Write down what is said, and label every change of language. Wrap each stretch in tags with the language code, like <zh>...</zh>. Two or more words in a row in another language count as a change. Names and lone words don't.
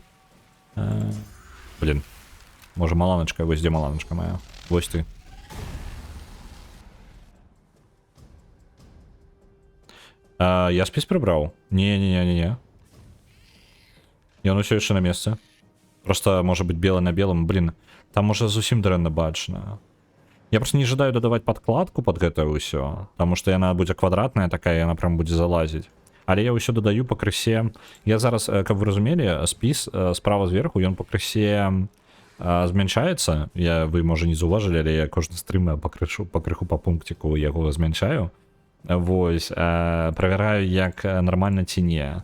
<ru>Блин.</ru> <be>Може маланочка, вось де маланочка моя. Вось ты. Я спіс прибрав? Не. Ён усё яшчэ на месцы.</be> <uk>Просто може бути біле на білому.</uk> <be>Блін, там може зусім дрэнна бачна. Я просто</be> <ru>не ожидаю</ru> <be>дадаваць падкладку под гэта ўсё,</be> <ru>потому что</ru> <be>яна будзе квадратная такая, яна прям будзе залазіць. Але я ўсё дадаю пакрысе. Я зараз, каб вы разумелі, спіс справа зверху, ён пакрысе змяншаецца. Вы можа не заўважылі, але я кожны стрым пакрыху па пунктику яго змяншаю. Вось, правяраю, як нармальна ці не.</be>